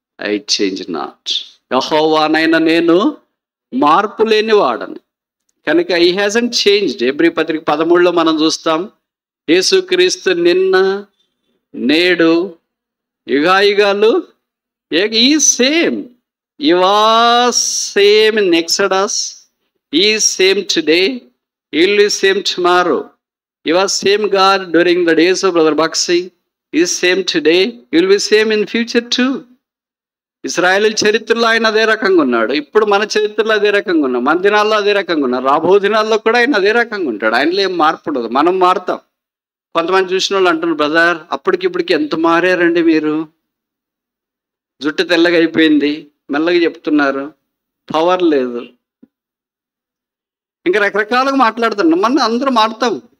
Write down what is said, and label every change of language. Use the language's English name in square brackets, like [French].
[English] I change not. [Telugu] యెహోవానైన నేను మార్పు లేని వాడను కనుక [English] I hasn't changed. [Telugu] హెబ్రీ పత్రిక 13లో మనం చూస్తాం, యేసుక్రీస్తు నిన్న నేడు యుగాయుగాలు ఈ same. [English] He was same in Exodus, he is same today, he will be same tomorrow. He was same God during the days of Brother Bakshi, he is same today, he will be same in future too. [Telugu] ఇశ్రాయేలు చరిత్రలో ఆయన అదే రకంగా ఉన్నాడు, ఇప్పుడు మన చరిత్రలో అదే రకంగా ఉన్నాం, మన దినాల్లో అదే రకంగా ఉన్నాం, రాబో దినాల్లో కూడా ఆయన అదే రకంగా ఉంటాడు. ఆయనలో ఏం మార్పు ఉండదు, మనం మారుతాం. కొంతమంది చూసిన వాళ్ళు అంటున్నారు, బ్రదర్ అప్పటికిప్పటికి ఎంత మారారండి మీరు, జుట్టు తెల్లగా అయిపోయింది, మెల్లగా చెప్తున్నారు, పవర్ లేదు, ఇంకా రకరకాలుగా మాట్లాడుతున్నాం. మన అందరూ మారుతాం.